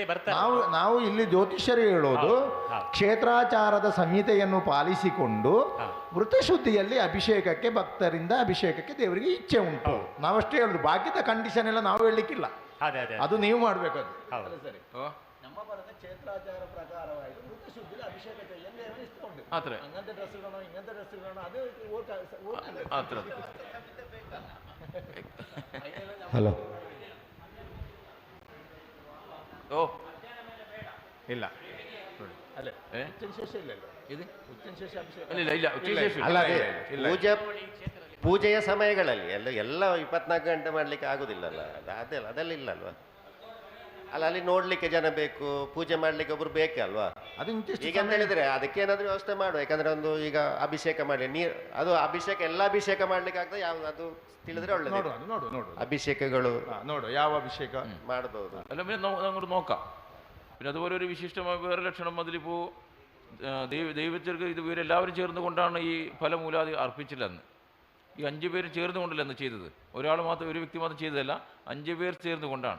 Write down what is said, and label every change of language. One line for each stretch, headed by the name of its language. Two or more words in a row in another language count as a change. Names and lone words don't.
Kannada: ನಾವು ಇಲ್ಲಿ ಜ್ಯೋತಿಷ್ಯರು ಹೇಳೋದು, ಕ್ಷೇತ್ರಾಚಾರದ ಸಂಹಿತೆಯನ್ನು ಪಾಲಿಸಿಕೊಂಡು ವೃತಶುದ್ಧಿಯಲ್ಲಿ ಅಭಿಷೇಕಕ್ಕೆ, ಭಕ್ತರಿಂದ ಅಭಿಷೇಕಕ್ಕೆ ದೇವರಿಗೆ ಇಚ್ಛೆ ಉಂಟು, ನಾವಷ್ಟೇ ಹೇಳುದು. ಬಾಕಿದ ಕಂಡೀಷನ್ ಎಲ್ಲ ನಾವು ಹೇಳಲಿಕ್ಕಿಲ್ಲ, ಅದು ನೀವು ಮಾಡ್ಬೇಕು. ಅದು ಸರಿ. ನಮ್ಮ ಬರದ ಕ್ಷೇತ್ರಾಚಾರ ಪ್ರಕಾರವಾಗಿ ವೃತಶುದ್ಧಿಯಲ್ಲಿ ಅಭಿಷೇಕ
Malayalam: അങ്ങനത്തെ ഡ്രസ്സ് ഇടണോ, ഇങ്ങനത്തെ ഡ്രസ്സ് ഇടണോ, അത് ഹലോ ഓ
Kannada: ಇಲ್ಲ ಅಲ್ಲ ಶೇಷ ಇಲ್ಲല്ലോ, ಇದು ಶೇಷ ಪೂಜೆಯ ಸಮಯಗಳಲ್ಲಿ ಎಲ್ಲ 24 ಗಂಟೆ ಮಾಡ್ಲಿಕ್ಕೆ ಆಗುದಿಲ್ಲಲ್ಲ, ಅದೆಲ್ಲ ಇಲ್ಲಲ್ವಾ. ಅಲ್ಲ, ಅಲ್ಲಿ ನೋಡ್ಲಿಕ್ಕೆ ಜನ ಬೇಕು, ಪೂಜೆ ಮಾಡ್ಲಿಕ್ಕೆ ಒಬ್ರು ಬೇಕೇ ಅಲ್ವಾ. ಈಗ ಅಂತ ಹೇಳಿದ್ರೆ ಅದಕ್ಕೆ ಏನಾದ್ರೂ ವ್ಯವಸ್ಥೆ ಮಾಡುವ. ಯಾಕಂದ್ರೆ ಒಂದು ಈಗ ಅಭಿಷೇಕ ಮಾಡಿ ಅದು ಅಭಿಷೇಕ ಎಲ್ಲ ಅಭಿಷೇಕ ಮಾಡ್ಲಿಕ್ಕೆ ಆಗ್ತದೆ, ಯಾವ್ದು ಅದು ತಿಳಿದ್ರೆ ಒಳ್ಳೆದು. ಅಭಿಷೇಕಗಳು ನೋಡು ಯಾವ അഭിഷേക ಮಾಡಬಹುದು.
Malayalam: അല്ല പിന്നെ അങ്ങോട്ട് നോക്കാം. പിന്നെ അതുപോലെ ഒരു വിശിഷ്ടമായ വേറെ ലക്ഷണം അതിലിപ്പോൾ ദൈവത്തിற்கு ഇത് ഇവരെല്ലാവരും ചേർന്നുകൊണ്ടാണ് ഈ ഫലമൂലാദി അർപ്പിച്ചില്ലെന്ന്. ഈ 5 പേര് ചേർന്നുകൊണ്ടല്ല എന്ന് ചെയ്തത്, ഒരാൾ മാത്രം, ഒരു വ്യക്തി മാത്രം ചെയ്തതല്ല, 5 പേർ ചേർന്നുകൊണ്ടാണ്.